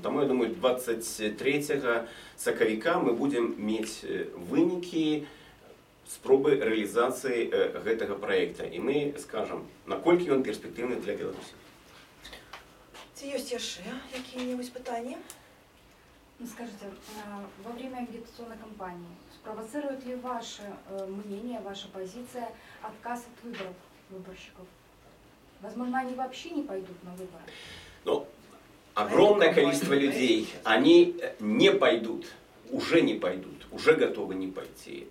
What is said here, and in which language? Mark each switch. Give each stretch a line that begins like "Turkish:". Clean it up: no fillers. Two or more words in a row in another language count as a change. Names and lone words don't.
Belarusian: Таму, я думаю, 23 сакавіка мы будзем мець вынікі спробы рэалізацыі гэтага праекта. І мы скажам, наколькі ён перспектыўны для Беларусі. Ці ёсць яшчэ якія-небудзь пытанні?
Russian: Скажите, во время агитационной кампании спровоцирует ли ваше мнение, ваша позиция отказ от выборов выборщиков? Возможно, они вообще не пойдут на выборы? Ну, огромное количество людей, они не пойдут, уже не пойдут, уже готовы не пойти.